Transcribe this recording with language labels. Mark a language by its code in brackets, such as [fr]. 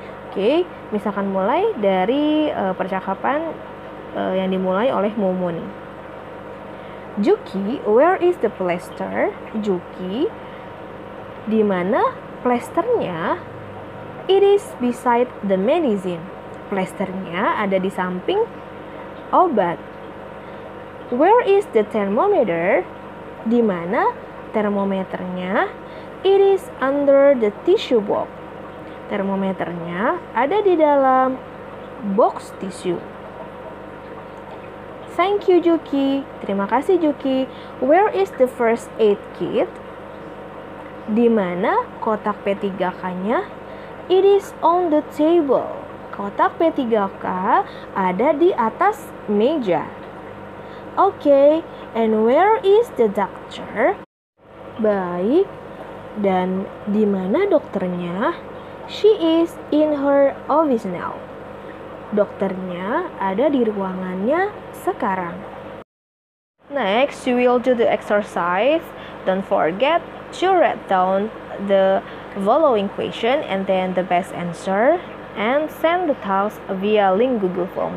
[id] Oke, misalkan mulai dari percakapan yang dimulai oleh Mumun. [en] Juki, where is the plaster? Juki, [id] di mana plasternya? [en] It is beside the medicine. [id] Plasternya ada di samping obat. [en] Where is the thermometer? [id] Di mana termometernya? [en] It is under the tissue box. [id] Termometernya ada di dalam box tisu. [en] Thank you, Juki. [id] Terima kasih, Juki. [en] Where is the first aid kit? [id] Di mana kotak P3K-nya? [en] It is on the table. [id] Kotak P3K ada di atas meja. [en] Okay, and where is the doctor? [id] Baik, dan di mana dokternya? [en] She is in her office now. [id] Dokternya ada di ruangannya sekarang. [en] Next, we will do the exercise. Don't forget to write down the following question and then the best answer and send the task via link Google Form.